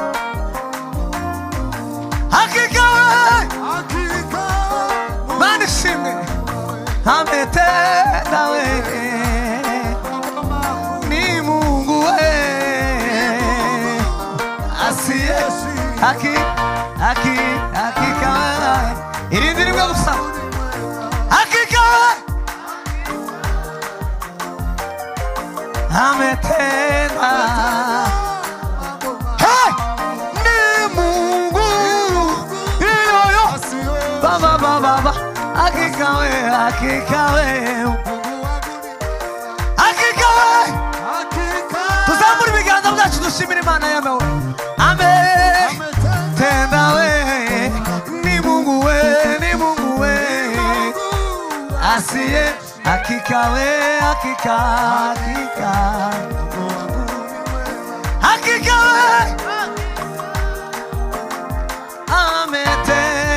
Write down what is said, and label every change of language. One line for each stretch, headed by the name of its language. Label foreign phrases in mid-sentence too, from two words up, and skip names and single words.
Swahili: Hakika we, hakika. Mani shime ametenda we, ni Mungu we, asiye hakika we,
Kinyarwanda: irindi rimwe gusa.
Swahili: Hakika we ametenda, hey, ni Mungu yoyo baba baba. Hakika we, hakika we, hakika we,
Kinyarwanda: tuzamura ibiganza byacu dushimira Imana yawe. Amen.
Swahili: Tenda we, ni Mungu we, ni Mungu we, asiye hakika we, hakika hakika hakika we ametenda.